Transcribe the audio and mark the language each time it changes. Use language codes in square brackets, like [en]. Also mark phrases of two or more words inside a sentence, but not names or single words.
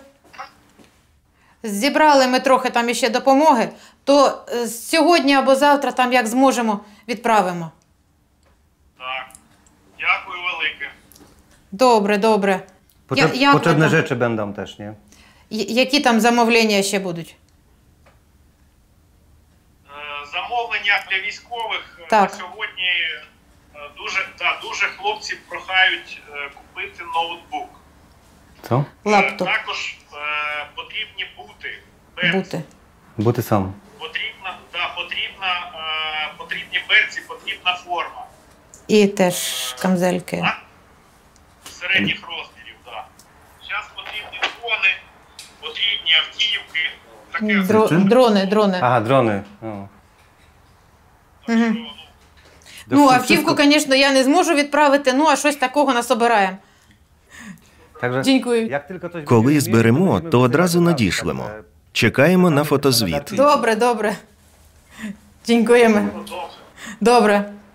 [uk] Зібрали ми трохи там іще допомоги, то сьогодні або завтра, там як зможемо, відправимо. Так. Дякую велике. Добре, добре. [pl] Potrzebne rzeczy będą też, nie? [uk] Які там замовлення ще будуть? Замовлення для військових Так. сьогодні дуже хлопці прохають купити ноутбук. [pl] Co? [uk] Лаптоп. Також потрібні бути. Бути. [pl] Buty są. [uk] Потрібні берці, потрібна форма. І теж камзельки. Середніх розмірів, так. Зараз потрібні дрони, потрібні автівки. Дрони. [pl] Aha, drony. O. [uk] Угу. Автівку, звісно, я не зможу відправити, а щось такого насобираємо. Дякую. Коли зберемо, то одразу надішлемо. Чекаємо на фотозвіт. Добре, добре. Дякуємо. Добре.